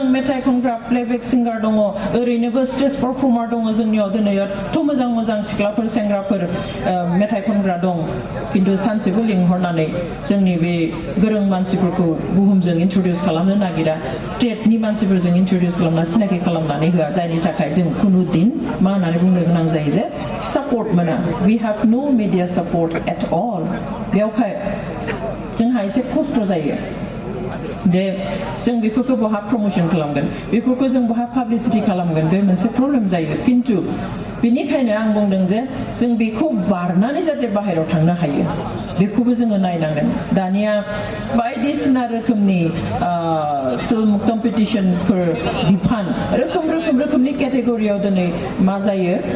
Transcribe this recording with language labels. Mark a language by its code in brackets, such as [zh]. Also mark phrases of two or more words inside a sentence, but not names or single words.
[brx] मेथाइ खनग्रा [en] playback singer [brx] दङ ओरैनोबो [en] stage performer [brx] दङ जोंनियाव दिनै एथ' मोजां सिख्लाफोर सेंग्राफोर मेथाइ खनग्रा दं खिन्थु सानसेबो लिंहरनानै जोंनि बे गोरों मानसिफोरखौ बुहुमजों इन्ट्रडिउस खालामनो नागिरा स्टेटनि मानसिफोरजों इन्ट्रडिउस खालामना सिनाखि खालामनानै होआ जायनि थाखाय जों खुनु दिन मा होननानै बुंनो गोनां जायो जे support मोना [en] we have no media support at all [brx] बेवहाय जोंहा एसे खस्थ' जायो दे जों बेफोरखौ बहा प्रमोशन खालामगोन बेफोरखौ जों बहा पाब्लिसिटि खालामगोन बे मोनसे प्रब्लेम जायो खिन्थु बेनिखायनो आं बुंदों जे जों बेखौ बारनानै जाहाथे बाहेरायाव थांनो हायो बेखौबो जोङो नायनांगोन दानिया बायदिसिना रोखोमनि [en] film competition [brx] बिफान रोखोमनि केटेगरियाव दिनै मा जायो